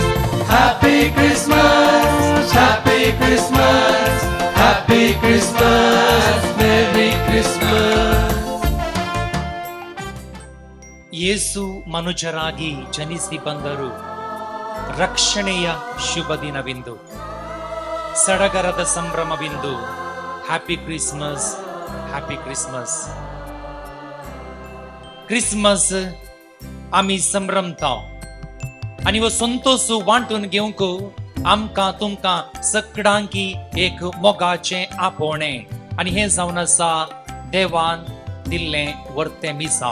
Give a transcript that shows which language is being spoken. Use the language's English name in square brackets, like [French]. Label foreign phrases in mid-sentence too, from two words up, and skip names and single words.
[English] Happy Christmas Happy Christmas Happy Christmas Merry Christmas. [Kannada] ಯೇಸು ಮನುಜರಾಗಿ ಜನಿಸಿ ಬಂದರು ರಕ್ಷಣೆಯ ಶುಭ ದಿನವಿಂದು ಸಡಗರದ ಸಂಭ್ರಮವಿಂದು. [English] Happy Christmas Happy Christmas. [Konkani] क्रिसमस आम्ही संभ्रमता आणि व संतोष वांटून घेवंक आमकां तुमकां सगळ्यांकी एक मोगाचे आपोवणे आणि हे जावन आसा देवान दिल्लें वर्तें मिसांव.